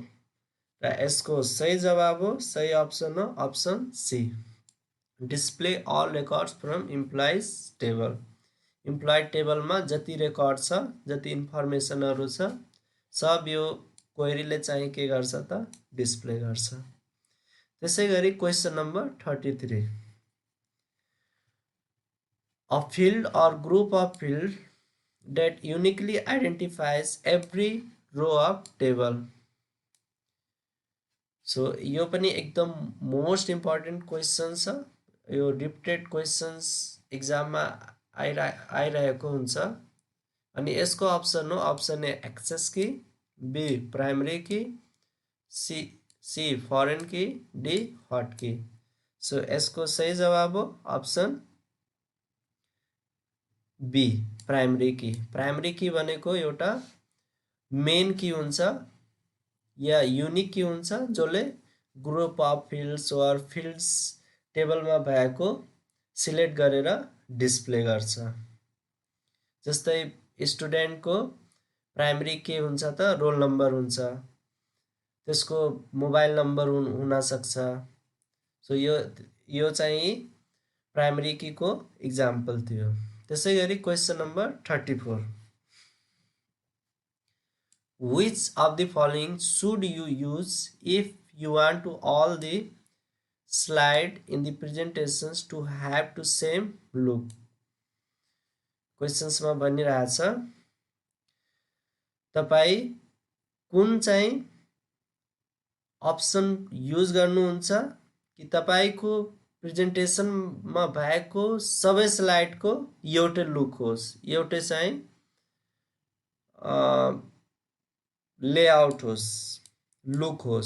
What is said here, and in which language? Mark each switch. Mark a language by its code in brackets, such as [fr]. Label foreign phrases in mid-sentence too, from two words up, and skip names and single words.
[ne] र यसको सही जवाब हो सही अप्सन हो [en] option C display all records from employees table. [ne] इम्प्लोइ टेबलमा जति रेकर्ड छ जति इन्फर्मेसनहरु छ सब यो क्वेरीले चाहिँ के गर्छ त डिस्प्ले गर्छ। [en] त्यसैगरी question number 33 a field or group of field that uniquely identifies every row of table। [ne] सो यो पनि एकदम [en] most important question [ne] छ। यो [en] repeated questions [ne] एक्जाममा आइरहेको हुन्छ अनि यसको अप्सन हो [en] option A access key, B primary key, C foreign key, D hot key. [ne] सो यसको सही जवाब हो [en] option B primary key. primary key [ne] भनेको एउटा [en] main key [ne] हुन्छ या [en] unique key [ne] हुन्छ जसले [en] group of fields or fields [ne] टेबलमा भएको सिलेक्ट गरेर डिस्प्ले गर्छ। जस्तै स्टुडेन्टको [en] primary key [ne] हुन्छ त [en] roll number [ne] हुन्छ, त्यसको [en] mobile number [ne] हुन सक्छ। सो यो चाहिँ [en] primary key [ne] को एक्जाम्पल थियो। [en] त्यसैगरी question number 34 Which of the following should you use if you want to all the slide in the presentations to have to same look। [ne] क्वेशन्स मा भनिरहेछ तपाई कुन चाहिँ अप्सन युज गर्नुहुन्छ कि तपाईको प्रेजेन्टेसनमा भएको सबै स्लाइडको एउटै लुक होस्, एउटै चाहिँ लेआउट होस्, लुक होस्।